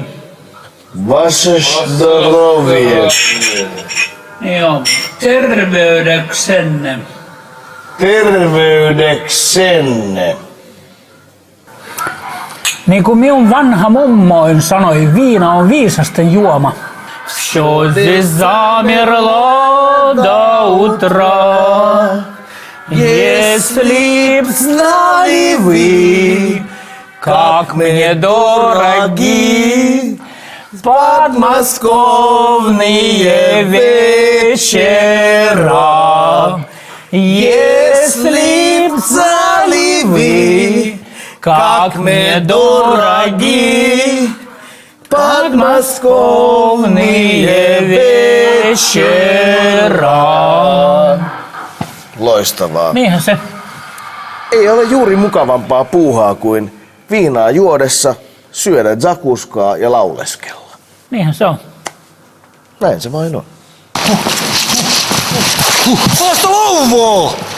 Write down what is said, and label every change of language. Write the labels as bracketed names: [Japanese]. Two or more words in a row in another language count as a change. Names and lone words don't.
[Polish] Vaše zdrowie. [Finnish] Joo, terveydeksenne. Terveydeksenne. Niin kuin minun vanha mummoin sanoi, viina on viisasten juoma. [Russian] Всё здесь замерло до утра. Если б знали вы, как мне дороги подмосковные вечера. Если б знали вы, как мне дороги подмосковные вечера. [Finnish] Loistavaa. Niinhän se. Ei ole juuri mukavampaa puuhaa kuin viinaa juodessa, syödä zakuskaa ja lauleskella. Niinhän se on. Näin se vain on. Vasta louvoo!